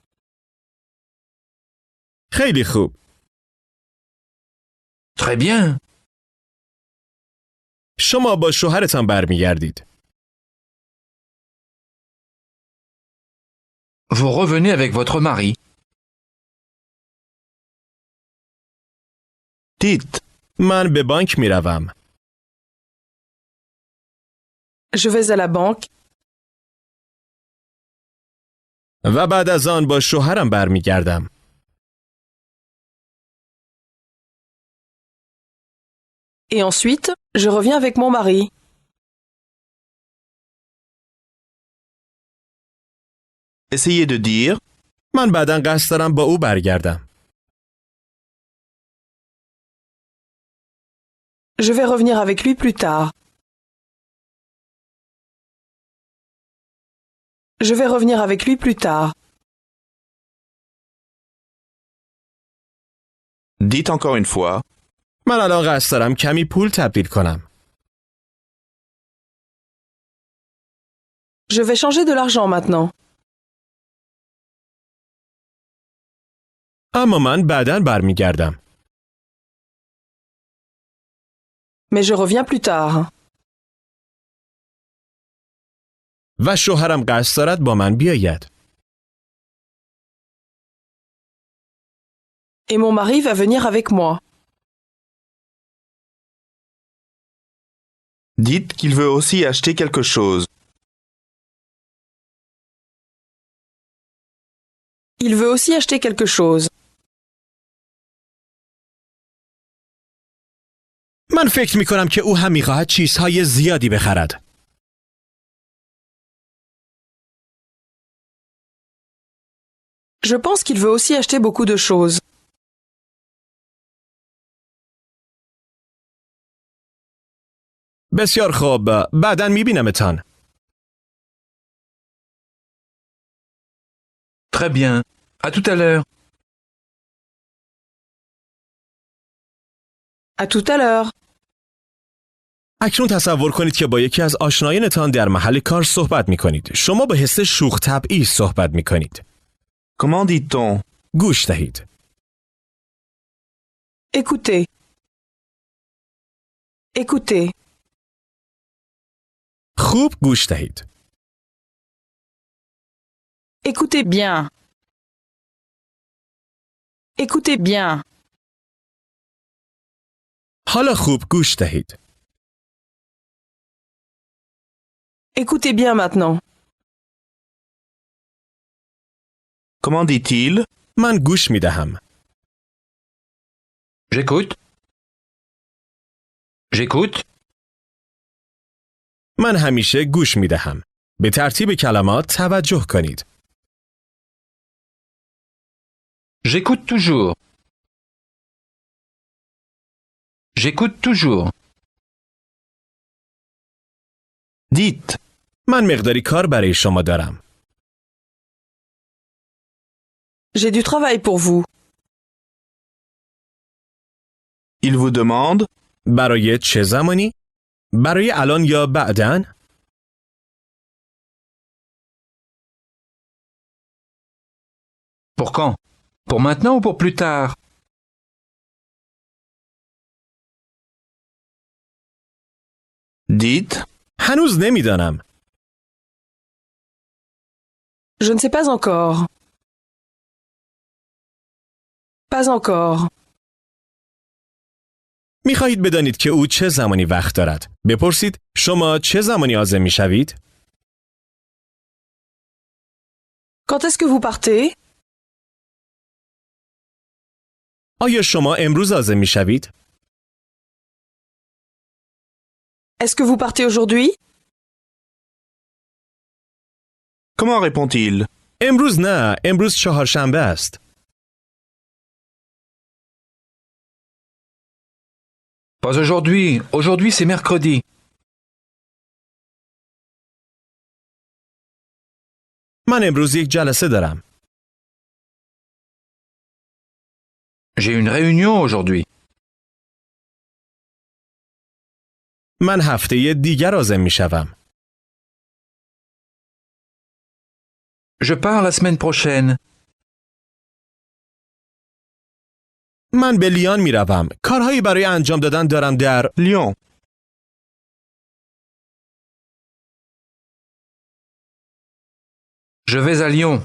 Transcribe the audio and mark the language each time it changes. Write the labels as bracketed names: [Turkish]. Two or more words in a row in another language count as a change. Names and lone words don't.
[Persian] خیلی خوب. [French] Très bien. [Persian] شما با شوهرتان برمیگردید. [French] Vous revenez avec votre mari. Dites. [Persian] من به بانک می روم. [French] Je vais à la banque. [Persian] و بعد از آن با شوهرم برمیگردم. [French] Et ensuite, je reviens avec mon mari. Essayez de dire. [Persian] من بعداً قصد دارم با او برگردم. [French] Je vais revenir avec lui plus tard. Je vais revenir avec lui plus tard. Dites encore une fois. [Persian] من الان قصد دارم کمی پول تبدیل کنم. [French] Je vais changer de l'argent maintenant. [Persian] اما من بعداً برمیگردم. [French] Mais je reviens plus tard. [Persian] و شوهرم قصد دارد با من بیاید. [French] Et mon mari va venir avec moi. Dites qu'il veut aussi acheter quelque chose. Il veut aussi acheter quelque chose. [Persian] من فکر می کنم که او هم می خواهد چیزهای زیادی بخرد. [French] Je pense qu'il veut aussi acheter beaucoup de choses. [Persian] بسیار خوب، بعداً می بینمتان. [French] Très bien. À tout à l'heure. À tout à l'heure. [Persian] اکنون تصور کنید که با یکی از آشنایانتان در محل کار صحبت می کنید. شما به حس شوخ طبعی صحبت می کنید. [French] Comment dit-on? [Persian] گوش دهید. [French] Écoutez. Écoutez. [Persian] خوب گوش دهید. [French] Écoutez bien. Écoutez bien. [Persian] حالا خوب گوش دهید. [French] Écoutez bien maintenant. Comment dit-il? [Persian] من گوش می دهم. [French] J'écoute. J'écoute. [Persian] من همیشه گوش می دهم. به ترتیب کلمات توجه کنید. [French] J'écoute toujours. J'écoute toujours. Dites. [Persian] من مقداری کار برای شما دارم. [French] J'ai du travail pour vous. Il vous demande. [Persian] برای چه زمانی؟ برای الان یا بعداً؟ [French] Pour quand? Pour maintenant ou pour plus tard? Dites. [Persian] هنوز نمیدانم. [French] Je ne sais pas encore. Pas encore. [Persian] می خواهید بدانید که او چه زمانی وقت دارد. بپرسید شما چه زمانی عازم می شوید؟ [French] Quand est-ce que vous partez? [Persian] آیا شما امروز عازم می شوید؟ [French] Est-ce que vous partez aujourd'hui? Comment répond-il? [Persian] امروز نه، امروز چهارشنبه است. [French] Pas aujourd'hui. Aujourd'hui, c'est mercredi. [Persian] من امروز یک جلسه دارم. [French] J'ai une réunion aujourd'hui. [Persian] من هفته دیگر عازم می شوم. [French] Je pars la semaine prochaine. [Persian] من به لیان می روم. کارهایی برای انجام دادن دارم در Lyon. [French] Je vais à Lyon.